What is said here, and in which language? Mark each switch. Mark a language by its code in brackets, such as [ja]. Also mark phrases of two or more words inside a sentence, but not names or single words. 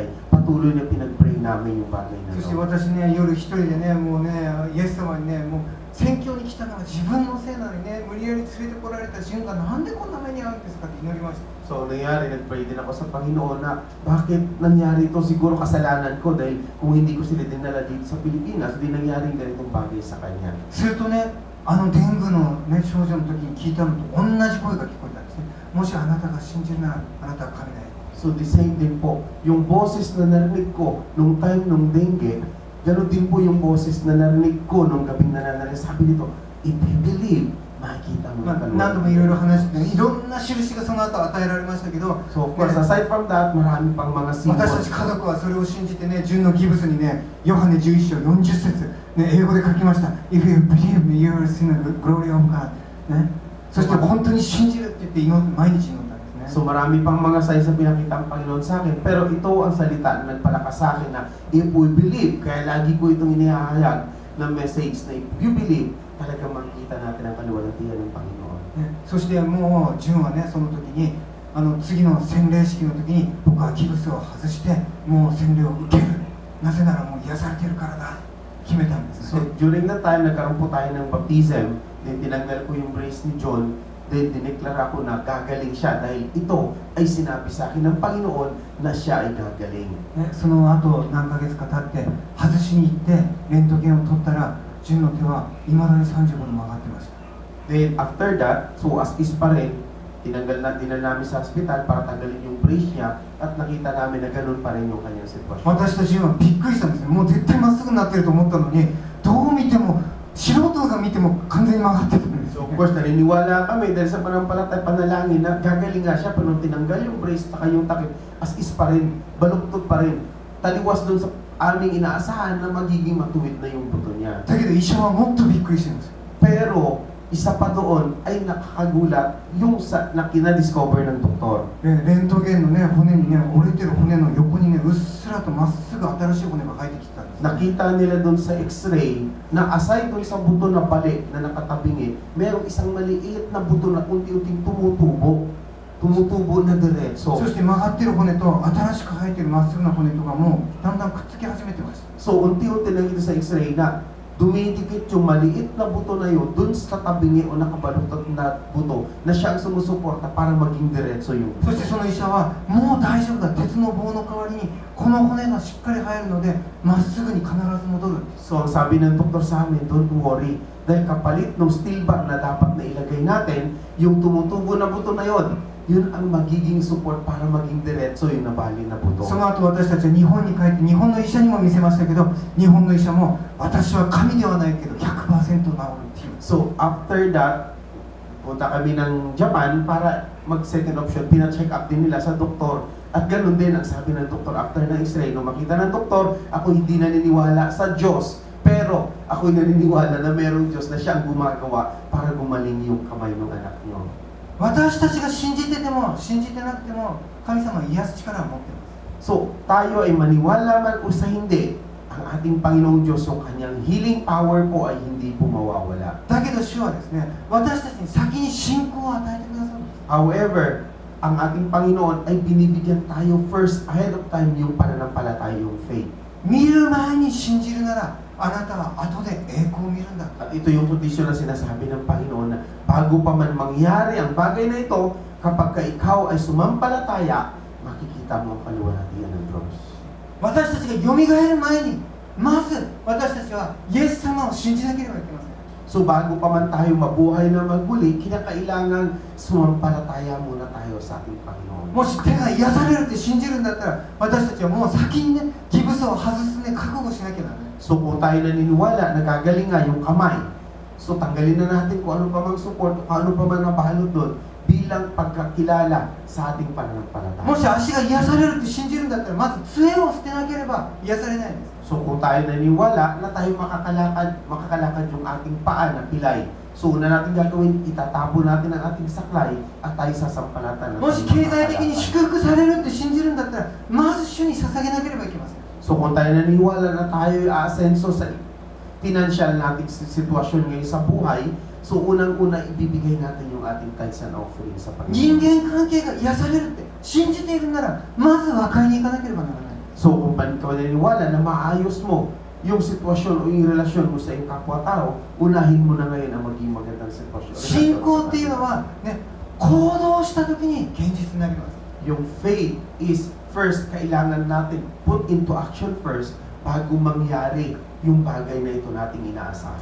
[tl] Patuloy na pinag-pray namin yung bagay na [ja] そして [tl] to. [ja] 私ね、夜一人でね、もうね、イエス様にね、もう宣教に来たのは自分のせいなのにね、無理やり連れてこられた順がなんでこんな目に遭うんですかって祈りました。 [tl] So nangyari, nag-pray din ako sa Panginoon na bakit nangyari ito, siguro kasalanan ko dahil kung hindi ko sila dinala dito sa Pilipinas, di nangyari ganitong bagay sa kanya. [ja] するとね、デングの、ね、症状の時に聞いたのと同じ声が聞こえたんですね。もしあなたが信じるなら、あなたは神だよ。 [tl] So [en] the same [tl] din po, yung boses na narinig ko nung time nung dengue, gano'n din po yung boses na narinig ko nung gabing nananalig. Sabi nito, [en] if you believe, [tl] makikita mo [ja] まあ、 [tl] yung [ja] 何度もいろいろ話して、いろんな印がその後与えられましたけど、 [en] So of course, aside from that, [tl] marami pang mga [ja] 私た [tl] symbols. [ja] ち家族はそれを信じてね、純のギブスにね、ヨハネ11章40節、ね、英語で書きました。 [en] If you believe me, you will see the glory of God、 [ja] ね。そして本当に信じるって言って毎日祈ったんですね。 [tl] So marami pang mga signs na pinakita ang Panginoon sa akin. Pero ito ang salita na nagpalakas sa akin na [en] if we believe, [tl] kaya lagi ko itong inihahayag na message na [en] if you believe, [tl] talaga makikita natin ang kaluwalhatian ng Panginoon. [ja] ね、そしてもう純はね、その時に次の洗礼式の時に僕はギブスを外してもう洗礼を受ける。なぜならもう癒されてるからだ。決めたんですね。 [en] So during that time, [tl] nagkaroon po tayo ng baptism. Then tinanggal ko yung brace ni John. Then dineklara ko na gagaling siya dahil ito ay sinabi sa akin ng Panginoon na siya ay gagaling. [ja] ね、その後何ヶ月か経って外しに行ってレントゲンを取ったら純の手はいまだに35度曲がってました。 [en] Then after that, so as is [tl] pa rin, dinala namin sa hospital para tanggalin yung brace niya at nakita namin na ganun pa rin yung kanyang sitwasyon. [ja] 私たちはびっくりしたんですよ。もう絶対まっすぐになってると思ったのにどう見ても素人が見ても完全に曲がってたんです [tl] So [ja] よ、 [tl] of [ja] ね。 [tl] course, naniniwala kami dahil sa pananampalataya panalangin na gagaling nga siya pero nung tinanggal yung brace at yung takip, [en] as is [tl] pa rin, baluktot pa rin. Taliwas dun sa aming inaasahan na magiging matuwid na yung buto niya. [ja] だけど医者はもっとびっくりしてるんですよ。 [tl] Pero isa pa doon ay nakakagulat yung na kina-discover ng doktor. [ja] レントゲンのね、骨にね、折れてる骨の横にね、うっすらとまっすぐ新しい骨が生えてきたんです。 [tl] Nakita nila doon sa x-ray na aside doon sa buto na balik na nakatabingi, merong isang maliit na buto na unti-unting tumutubo na diretso. [ja] そして曲がってる骨と新しく生えてるまっすぐな骨とかもだんだんくっつき始めてました。 [tl] So unti-unti nakita sa x-ray na dumidikit yung maliit na buto na yun doon sa tabingi o nakabaluktot na buto na siya ang sumusuporta para maging diretso yung [ja] そしてその医者はもう大丈夫だ、鉄の棒の代わりにこの骨がしっかり生えるのでまっすぐに必ず戻る。 [tl] So ang sabi ng doktor sa amin, [en] don't worry, [tl] dahil kapalit ng [en] steel bar [tl] na dapat na ilagay natin, yung tumutubo na buto na yon, yun ang magiging support para maging diretso yung nabali na buto. [ja] その後私たちは日本に帰って日本の医者にも見せましたけど、日本の医者も私は神ではないけど 100% 治るっていう。 [en] So, after that, [tl] punta kami ng Japan para mag- [en] second option. [tl] Pina-check up din nila sa doktor. At ganun din ang sabi ng doktor after ng x-ray. Nung makita ng doktor, ako hindi naniniwala sa Diyos. Pero ako naniniwala na merong Diyos na siya ang gumagawa para gumaling yung kamay ng anak niyo. [ja] 私たちが信じてても信じてなくても神様は癒す力を持っています。 [tl] So, tayo ay maniwala man o sa hindi, ang ating Panginoong Diyos, yung kanyang [en] healing power [tl] po ay hindi po mawawala. [ja] だけど主はですね、私たちに先に信仰を与えてくださるんです。 [tl] However, ang ating Panginoon ay binibigyan tayo [en] first ahead of time [tl] yung pananampalataya, yung faith. [ja] 見る前に信じるならあなたは後で栄光を見るんだ。 [tl] At ito yung kondisyon na sinasabi ng Panginoon na bago pa man mangyari ang bagay na ito, kapag ka ikaw ay sumampalataya, makikita mo ang kaluwalhatian ng Diyos. [ja] 私たちがよみがえる前にまず私たちはイエス様を信じなければいけません。 [tl] So bago pa man tayo mabuhay na magmuli, kinakailangan sumampalataya muna tayo sa ating Panginoon. [ja] もし手が癒されるって信じるんだったら私たちはもう先にねギブスを外すね覚悟しなきゃならない。 [tl] So kung tayo naniniwala na gagaling nga yung kamay, so tanggalin na natin kung ano pa mang support, kung ano pa man nabalot doon bilang pagkakilala sa ating pananampalataya. [ja] もし足が癒されるって信じるんだったらまず杖を捨てなければ癒されないんです。 [tl] So kung tayo naniniwala na tayo makakalakad yung ating paa na pilay, so una natin gagawin, itatapo natin ang ating saklay at tayo sasampalatan. [ja] もし経済的に祝福されるって信じるんだったらまず主に捧げなければいけません。 [tl] So kung tayo naniniwala na tayo aasenso sa financial nating sitwasyon ngayon sa buhay, so unang-una ibibigay natin yung ating [en] tithes and offering [tl] sa Panginoon. [ja] 人間関係が癒されるって信じているならまず和解に行かなければならない。 [tl] So kung ikaw naniniwala na maayos mo yung sitwasyon o yung relasyon mo sa iyong kapwa-tao, unahin mo na ngayon ang maging magandang sitwasyon. [ja] 信仰っていうのはね、行動した時に現実になります。 [tl] Yung [en] faith is first, [tl] kailangan natin [en] put into action first [tl] bago mangyari yung bagay na ito nating inaasahan.